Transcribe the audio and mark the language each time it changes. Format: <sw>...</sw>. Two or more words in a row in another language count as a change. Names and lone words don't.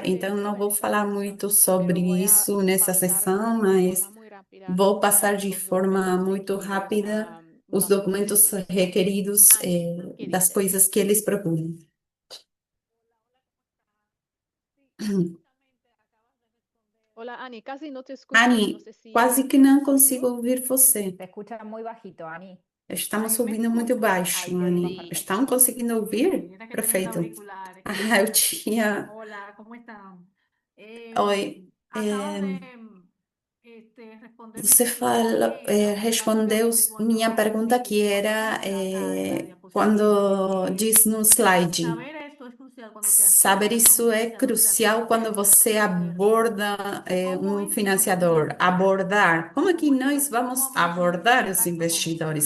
<pt>Então, não vou falar muito sobre isso nessa sessão, mas vou passar de forma muito rápida os documentos requeridos, das coisas que eles procuram. Ani, quase que não consigo ouvir você.</pt> <es>Se escucha muy bajito, Ani.</es> <pt>Estamos ouvindo muito baixo, Ani. Estão conseguindo ouvir? Perfeito. Eu tinha.</pt> <es>Hola, ¿cómo están?</es> <pt>Oi.</pt> <es>Acabas de</es> <pt>Você respondeu minha pergunta que era quando diz no slide. Saber isso é crucial quando você aborda um financiador. Abordar. Como é que nós vamos abordar os investidores?</pt>